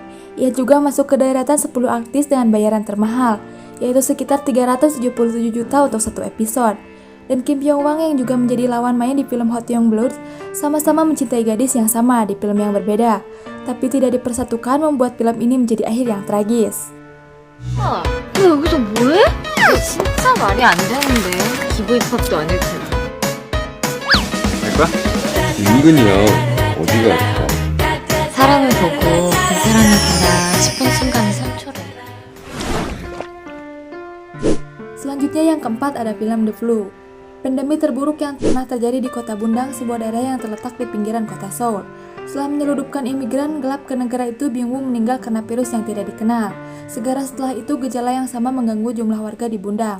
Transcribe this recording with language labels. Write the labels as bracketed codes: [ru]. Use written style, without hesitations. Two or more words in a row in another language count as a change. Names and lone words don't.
[id] Ia juga masuk ke deretan 10 artis dengan bayaran termahal, yaitu sekitar 377 juta untuk satu episode. Dan Kim Byung Hwang yang juga menjadi lawan main di film Hot Young Blood sama-sama mencintai gadis yang sama di film yang berbeda, tapi tidak dipersatukan membuat film ini menjadi akhir yang tragis. [ko] 너 여기서 뭐해? 진짜 말이 안 되는데 기부 입학도 아닐 텐데. 갈 거야? 은근히요. 어디가 아파? 사람을 보고 그 사람이구나 싶은 순간이 상처래. [id] Selanjutnya yang keempat ada film The Flu. Pandemi terburuk yang pernah terjadi di kota Bundang, sebuah daerah yang terletak di pinggiran kota Seoul. Setelah menyeludupkan imigran gelap ke negara itu, Byung-woo meninggal karena virus yang tidak dikenal. Segera setelah itu, gejala yang sama mengganggu jumlah warga di Bundang.